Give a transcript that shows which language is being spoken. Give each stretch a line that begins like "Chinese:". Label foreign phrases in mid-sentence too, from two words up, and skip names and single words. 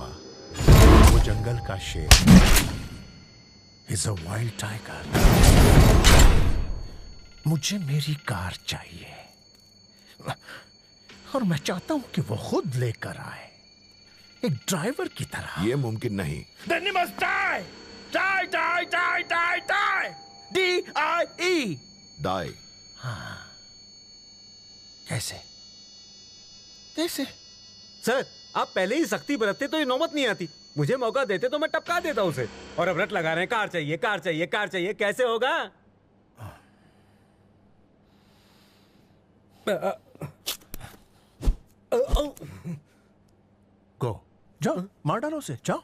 Hindi: वो जंगल का शेर,
English: is a wild tiger.
Hindi: मुझे मेरी कार चाहिए, और मैं चाहता हूं कि वो खुद लेकर आए, एक ड्राइवर की तरह। ये मुमकिन नहीं।
English: Then he must die! Die, die, die, die, die! D-I-E! Die.
Hindi: हाँ। कैसे? कैसे? सर, आप पहले ही सख्ती बरतते तो ये नौबत नहीं आती। मुझे मौका देते तो मैं टपका देता उसे। और अब रट लगा रहे हैं, कार चाहिए, कार चाहिए, कार चाहिए। कैसे होगा? गो, जाओ, मार डालो उसे, जाओ।